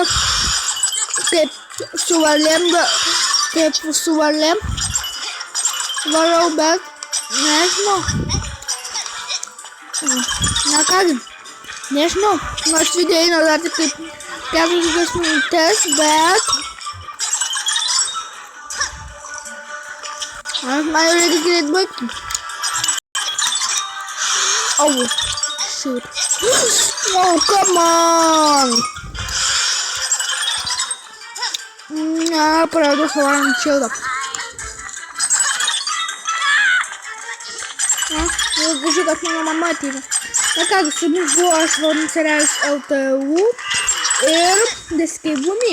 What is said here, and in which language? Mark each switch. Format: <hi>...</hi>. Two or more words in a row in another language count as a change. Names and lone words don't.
<lt>Kaip su varlėm varau, bet nežinau. Na kągi, nežinau, nors video eina dar tik kaip 40 minutės, bet man jau reikia greit baigti.</lt> <en>Oh, shoot. Oh, come on!</en> <lt>Praradau savo Iron Shieldą. Galvoju, kad mano mama ateina. Na kągi, su mumis buvo aš Vladimiras Serialas LTU ir The Skybumį.</lt>